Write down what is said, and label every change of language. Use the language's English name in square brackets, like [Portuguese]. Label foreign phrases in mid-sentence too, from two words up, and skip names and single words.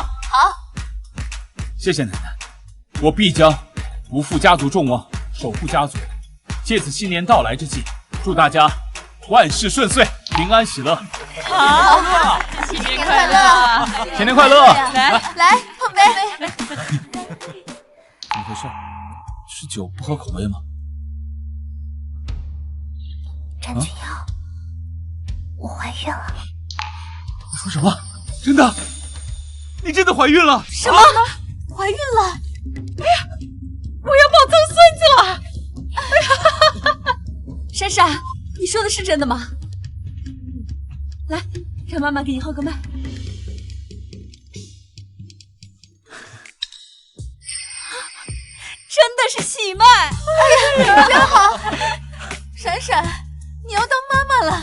[Chinese] 好，謝謝奶奶，我必將不負家族眾望，守護家族。借此新年到來之際，祝大家萬事順遂，平安喜樂。好，新年快樂！新年快樂！來碰杯。怎麼回事？是酒不合口味嗎？詹君瑤，我懷孕了。你說什麼？真的？你真的懷孕了？什麼？懷孕了？哎呀，我要抱曾孫子了！哎呀，閃閃，你說的是真的嗎？ 來，讓媽媽給你號個脈。真的是喜脈！哎呀，真好！閃閃，你要當媽媽了！